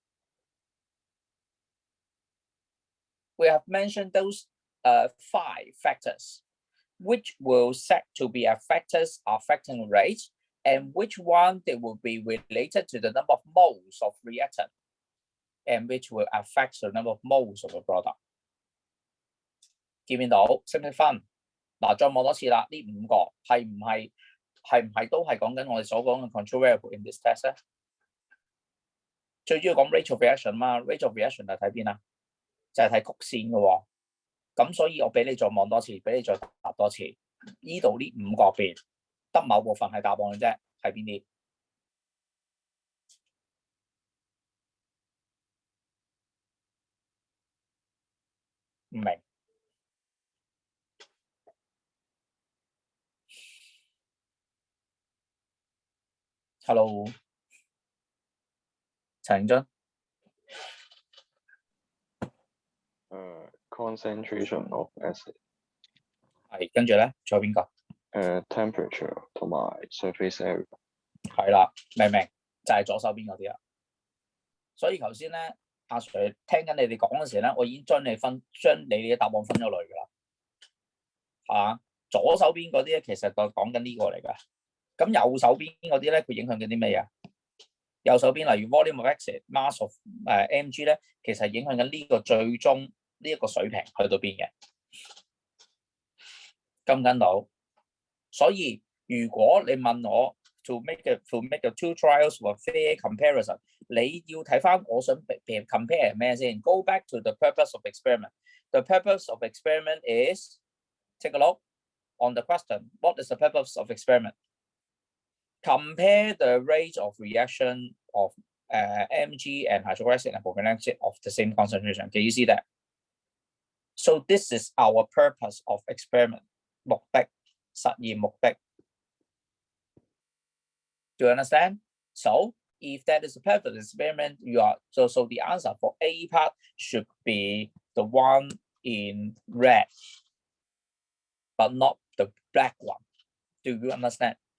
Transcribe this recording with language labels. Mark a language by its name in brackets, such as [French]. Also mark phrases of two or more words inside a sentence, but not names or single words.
[English] We have mentioned those 5 factors, which will set to be factors affecting rate, and which one they will be related to the number of moles of reactant, and which will affect the number of moles of the product. [Cantonese] 見唔見到？識唔識分？嗱，再望多次啦，呢5個係唔係都係講緊我哋所講嘅 [English] control variable in this test [Cantonese] 咧？最主要講 [English] rate of reaction [Cantonese] 嘛 ， [English] rate of reaction [Cantonese] 係睇邊啊？就係睇曲線嘅喎。咁所以我俾你再望多次，俾你再答多次。呢度呢5個入邊，得某部分係答案嘅啫，係邊啲？唔明。Hello， 陳俊。 [English] concentration of acid。 [Cantonese] 係，跟住咧，仲有邊個 [English] ？temperature 同埋 surface area。 [Cantonese] 係啦，明唔明？就係左手邊嗰啲啦。所以頭先咧，阿 Sir 聽緊你哋講嗰時咧，我已經將你哋嘅答案分咗類㗎啦。嚇，左手邊嗰啲咧，其實就講緊呢個嚟㗎。咁右手邊嗰啲咧，佢影響緊啲咩啊？右手邊例如 [English] volume of exit mass of mg [Cantonese] 咧，其實影響緊呢個最終呢一個水平去到邊嘅，跟唔跟到？所以如果你問我 [English] to make the two trials for fair comparison， [Cantonese] 你要睇翻我想 compare 咩先 [English] ？Go back to the purpose of experiment. The purpose of experiment is take a look on the question. What is the purpose of experiment? Compare the rate of reaction of Mg and hydrochloric acid and propylene acid of the same concentration. Can you see that? So this is our purpose of experiment. [Cantonese] 目的，實驗目的。 [English] Do you understand? So if that is the purpose of the experiment, so the answer for A part should be the one in red, but not the black one. Do you understand?